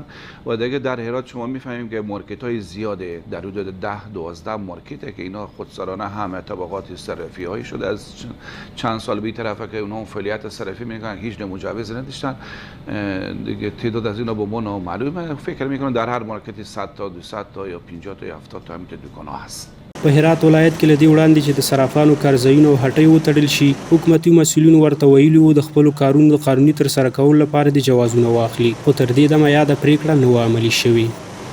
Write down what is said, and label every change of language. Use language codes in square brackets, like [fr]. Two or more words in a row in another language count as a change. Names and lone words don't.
[fa] و دیگه در هرات شما می‌فهمیم که مارکت های زیاده، در حدود 10-12 مارکته که اینا خودسرانه همه طبقات صرافی های شده از چند سال بی طرفه که اونها فعالیت صرافی میکنن، هیچ مجوز نداشتن دیگه. تعداد از اینا به ما نامعلومه، فکر میکنم در هر مارکتی 100 تا 200 تا یا 50 تا یا 70 تا همین دکان‌ها هست. [ps] په هرات ولایت کې له دې وړاندې چې د صرافانو کارځایونه او هټۍ وتړل شي، حکومتي مسؤلینو ورته ویلي وو د خپلو کارونو د قانوني ترسره کولو لپاره د جوازونه واخلي، خو تر دې دمه یاده پریکړه نه وه عملي شوې.